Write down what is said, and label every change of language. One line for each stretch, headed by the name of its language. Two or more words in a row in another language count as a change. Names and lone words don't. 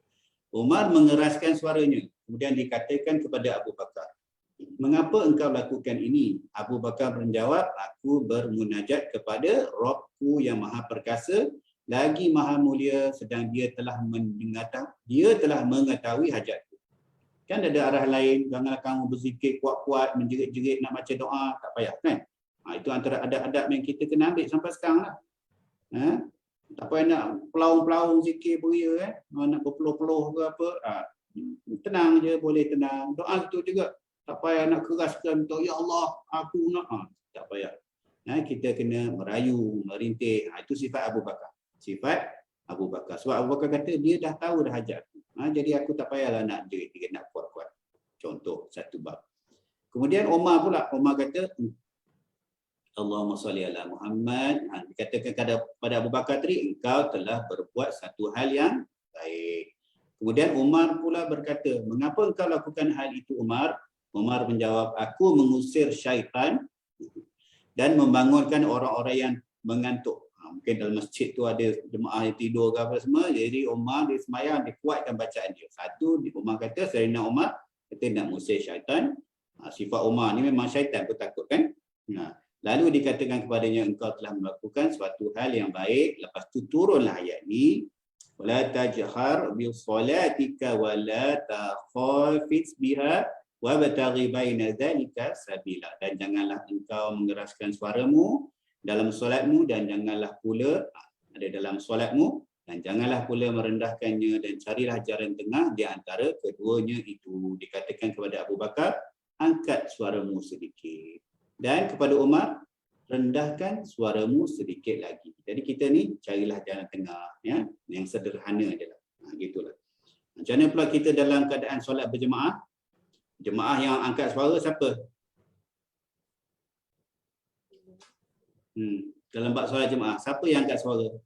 Malay: Umar mengeraskan suaranya. Kemudian dikatakan kepada Abu Bakar, Mengapa engkau lakukan ini? Abu Bakar menjawab, aku bermunajat kepada Rabbku yang Maha Perkasa lagi Maha Mulia, sedang dia telah mengetahui hajatku. Kan ada arah lain, janganlah kamu berzikir kuat-kuat, menjerit-jerit nak baca doa, tak payah kan? Itu antara adab-adab yang kita kena ambil sampai sekarang lah. Tak payah nak pelaung-pelaung zikir beria, nak berpeluh-peluh ke apa. Tenang je, boleh tenang. Doa itu juga. Tak payah nak keraskan,
Arabic: يا الله,
Malay: aku nak. Tak payah. Kita kena merayu, merintih. Itu sifat Abu Bakar. Sifat Abu Bakar. Sebab Abu Bakar kata, dia dah tahu dah hajat. Jadi aku tak payahlah nak jerit, nak kuat-kuat. Contoh, satu bab. Kemudian Umar pula. Umar kata,
Arabic: اللهم صل على محمد.
Malay: Dikatakan kepada Abu Bakar tadi, engkau telah berbuat satu hal yang baik. Kemudian Umar pula berkata, mengapa engkau lakukan hal itu Umar? Umar menjawab, aku mengusir syaitan dan membangunkan orang-orang yang mengantuk. Mungkin dalam masjid tu ada jemaah yang tidur ke apa semua. Jadi Umar dia semayang, dia kuatkan bacaan dia. Satu, Umar kata, Sayyidina Umar kata nak mengusir syaitan. Sifat Umar ni memang syaitan pun takut kan. Lalu dikatakan kepadanya, engkau telah melakukan suatu hal yang baik. Lepas tu turunlah ayat ni.
Arabic: ولا تجهر بصلاتك ولا تخافت بها وابتغ بين ذلك سبيلا.
Malay: Dan janganlah engkau mengeraskan suaramu dalam solatmu, dan janganlah pula ada dalam solatmu, dan janganlah pula merendahkannya, dan carilah jalan tengah di antara keduanya itu. Dikatakan kepada Abu Bakar, angkat suaramu sedikit. Dan kepada Umar, rendahkan suaramu sedikit lagi. Jadi kita ni carilah jalan tengah, ya, yang sederhana je lah. Gitulah. Macam mana pula kita dalam keadaan solat berjemaah? Jemaah yang angkat suara siapa? Dalam bab solat jemaah, siapa yang angkat suara?